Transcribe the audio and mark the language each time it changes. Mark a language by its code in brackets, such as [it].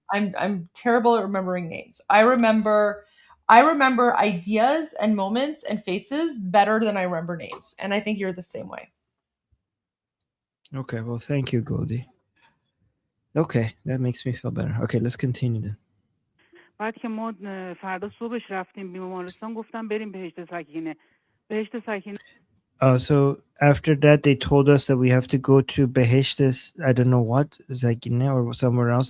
[en] I'm terrible at remembering names. I remember ideas and moments and faces better than I remember names, and I think you're the same way. Okay. Well, thank you, Goldie. Okay, that makes me feel better. Okay, let's continue then. [fa] بعد که ما فردا صبحش رفتیم بیمارستان گفتم بریم بهشت سکینه. بهشت سکینه. [en] So after that, they told us that we have to go to Beheshtes, I don't know what, Zakine or somewhere else.